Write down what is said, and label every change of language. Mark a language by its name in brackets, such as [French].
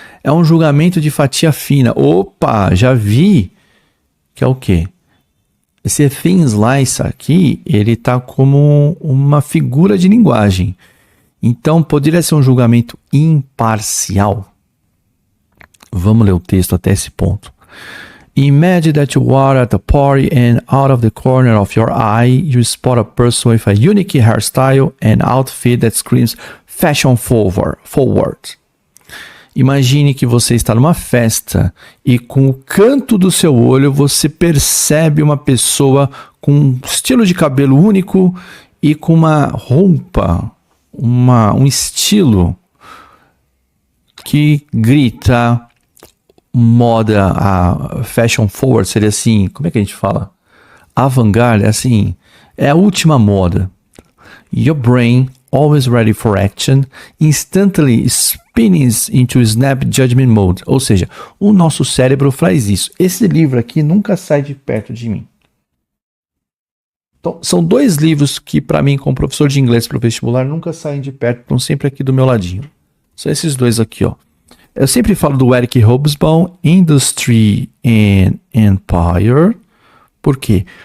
[Portuguese] É um julgamento de fatia fina. Opa, já vi que é o quê? Esse thin slice aqui, ele tá como uma figura de linguagem. Então, poderia ser um julgamento imparcial. Vamos ler o texto até esse ponto. [English] Imagine that you are at a party and out of the corner of your eye you spot a person with a unique hairstyle and outfit that screams fashion forward. [Portuguese] Imagine que você está numa festa e com o canto do seu olho você percebe uma pessoa com um estilo de cabelo único e com uma roupa, um estilo que grita moda, a fashion forward seria assim, como é que a gente fala? Avant-garde, assim, é a última moda. [English] Your brain always ready for action, instantly spinning into snap judgment mode. [Portuguese] Ou seja, o nosso cérebro faz isso. Esse livro aqui nunca sai de perto de mim. Então, são 2 livros que, para mim, como professor de inglês para o vestibular, nunca saem de perto, estão sempre aqui do meu ladinho. São esses 2 aqui, ó. Eu sempre falo do Eric Hobsbawm, Industry and Empire. Por quê?